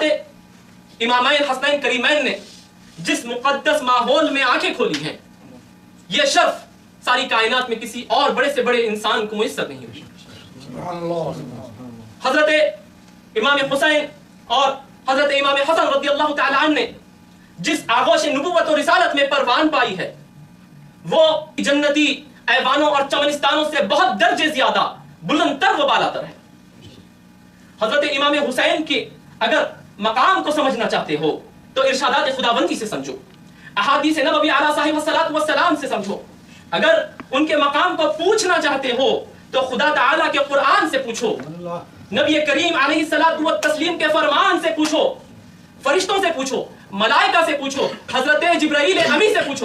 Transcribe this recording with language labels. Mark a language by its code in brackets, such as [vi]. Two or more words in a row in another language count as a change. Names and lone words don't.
[ur] حضرات امامین حسنین کریمین نے جس مقدس ماحول میں آنکھیں کھولی ہیں، یہ شرف ساری کائنات میں کسی اور بڑے سے بڑے انسان کو میسر نہیں ہوئی۔ حضرت امام حسین اور حضرت امام حسن [ar] رضی اللہ تعالی عنہ [ur] نے جس آغوش نبوت و رسالت میں پروان پائی ہے، وہ جنتی ایوانوں اور چمنستانوں سے بہت درجے زیادہ بلند تر و بالا تر ہے۔ حضرت امام حسین کے اگر مقام کو سمجھنا چاہتے ہو تو ارشادات خداوندی سے سمجھو، احادیث نبوی [ar] علیہ صاحب الصلاۃ والسلام [ur] سے سمجھو۔ اگر ان کے مقام کو پوچھنا چاہتے ہو تو خدا تعالیٰ کے قرآن سے پوچھو، نبی کریم [ar] علیہ الصلاۃ والتسلیم [ur] کے فرمان سے پوچھو، فرشتوں سے پوچھو، ملائکہ سے پوچھو، حضرت جبرائیل امی سے پوچھو۔